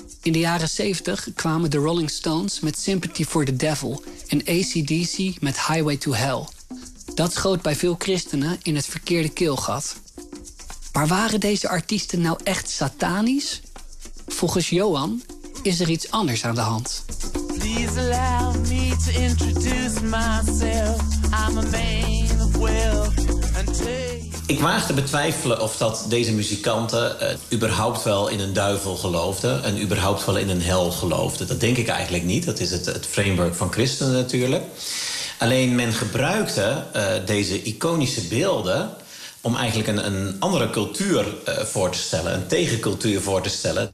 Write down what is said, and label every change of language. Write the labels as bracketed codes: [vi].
[nl] In de jaren 70 kwamen de Rolling Stones met Sympathy for the Devil en AC/DC met Highway to Hell. Dat schoot bij veel christenen in het verkeerde keelgat. Maar waren deze artiesten nou echt satanisch? Volgens Johan is er iets anders aan de hand. [en] Please allow me to introduce myself. I'm a man of wealth and taste. [nl] Ik waag te betwijfelen of dat deze muzikanten überhaupt wel in een duivel geloofden en überhaupt wel in een hel geloofden. Dat denk ik eigenlijk niet. Dat is het framework van christenen natuurlijk. Alleen men gebruikte deze iconische beelden om eigenlijk een andere cultuur voor te stellen, een tegencultuur voor te stellen.